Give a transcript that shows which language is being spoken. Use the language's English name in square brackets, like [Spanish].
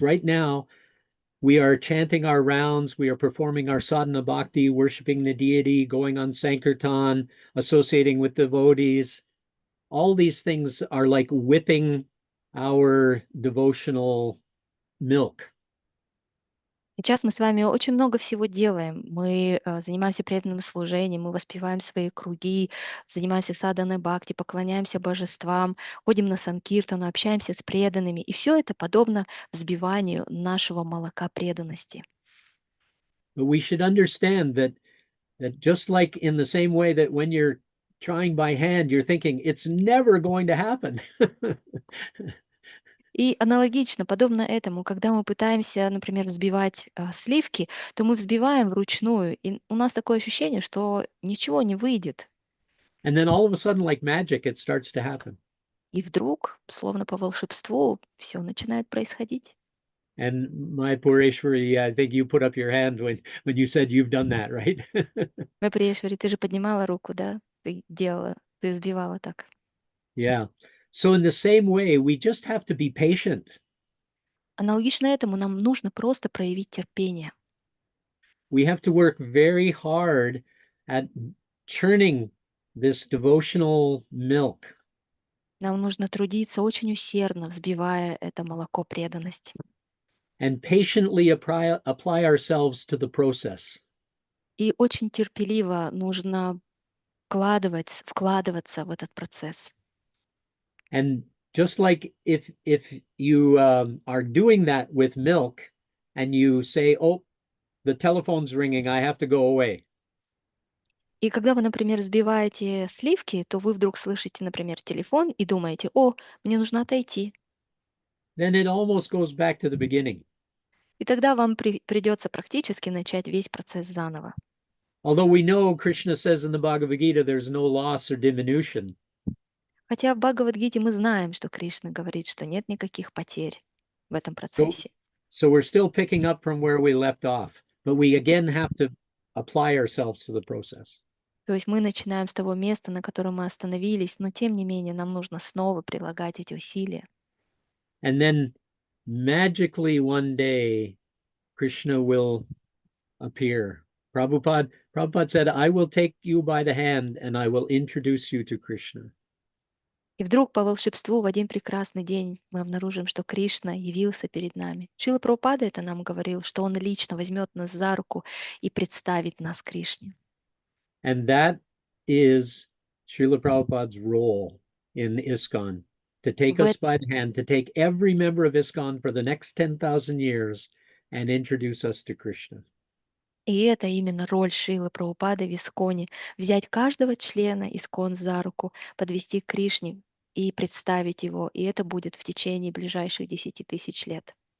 [English] Right now, we are chanting our rounds, we are performing our sadhana bhakti, worshiping the deity, going on Sankirtan, associating with devotees. All these things are like whipping our devotional milk. [Russian] Сейчас мы с вами очень много всего делаем. Мы занимаемся преданным служением, мы воспеваем свои круги, занимаемся саданой бхакти, поклоняемся божествам, ходим на санкиртану, общаемся с преданными. И все это подобно взбиванию нашего молока преданности. [English] But we should understand that just like in the same way that when you're trying by hand, you're thinking it's never going to happen. [Russian] И аналогично, подобно этому, когда мы пытаемся, например, взбивать сливки, то мы взбиваем вручную, и у нас такое ощущение, что ничего не выйдет. [English] And then all of a sudden, like magic, it starts to happen. [Russian] И вдруг, словно по волшебству, все начинает происходить. [English] And my Pureshwari, I think you put up your hand when you said you've done that, right? [Russian] Моя Приешвари, ты же поднимала руку, да? Ты делала, ты взбивала так. [English] Yeah. So in the same way, we just have to be patient. [Russian] Аналогично этому нам нужно просто проявить терпение. [English] We have to work very hard at churning this devotional milk. [Russian] Нам нужно трудиться очень усердно, взбивая это молоко преданности. [English] And patiently apply ourselves to the process. [Russian] И очень терпеливо нужно вкладываться в этот процесс. [English] And just like if you are doing that with milk and you say, oh, the telephone's ringing, I have to go away. [Russian] И когда вы, например, взбиваете сливки, то вы вдруг слышите, например, телефон и думаете: «О, мне нужно отойти». [English] Then it almost goes back to the beginning. [Russian] И тогда вам придется практически начать весь процесс заново. [English] Although we know Krishna says in the Bhagavad Gita, there's no loss or diminution. [Russian] Хотя в Бхагавад-гите мы знаем, что Кришна говорит, что нет никаких потерь в этом [English] So, [Russian] процессе. [English] so we're still picking up from where we left off, but we again have to apply ourselves to the process. [Russian] То есть мы начинаем с того места, на котором мы остановились, но тем не менее нам нужно снова прилагать эти усилия. [English] And then magically one day, Krishna will appear. Prabhupada said, I will take you by the hand and I will introduce you to Krishna. [Russian] И вдруг по волшебству в один прекрасный день мы обнаружим, что Кришна явился перед нами. Шрила Прабхупада это нам говорил, что Он лично возьмет нас за руку и представит нас Кришне. [English] And that is Srila Prabhupada's role in ISKCON, to take [Russian] В [English] us by the hand, to take every member of ISKCON for the next 10,000 years and introduce us to Krishna. [Russian] И это именно роль Шрилы Прабхупады в Исконе. Взять каждого члена Искон за руку, подвести к Кришне и представить его. И это будет в течение ближайших 10 тысяч лет.